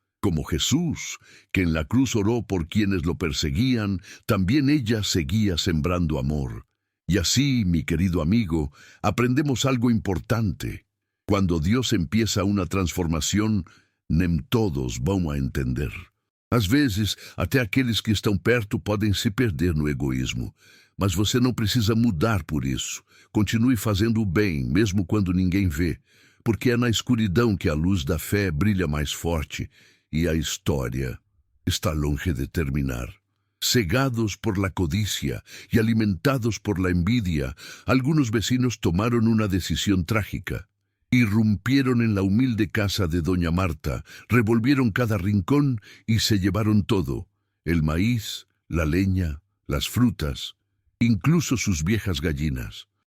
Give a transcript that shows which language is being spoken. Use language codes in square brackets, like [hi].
[es] Como Jesús, que en la cruz oró por quienes lo perseguían, también ella seguía sembrando amor. Y así, mi querido amigo, aprendemos algo importante. Cuando Dios empieza una transformación, nem todos vão a entender. [pt] Às vezes, até aqueles que estão perto podem se perder no egoísmo. Mas você não precisa mudar por isso. Continue fazendo o bem, mesmo quando ninguém vê, porque é na escuridão que a luz da fé brilha mais forte e a história está longe de terminar. [es] Cegados por la codicia y alimentados por la envidia, algunos vecinos tomaron una decisión trágica. Irrumpieron en la humilde casa de doña Marta, revolvieron cada rincón y se llevaron todo: el maíz, la leña, las frutas, incluso sus viejas gallinas.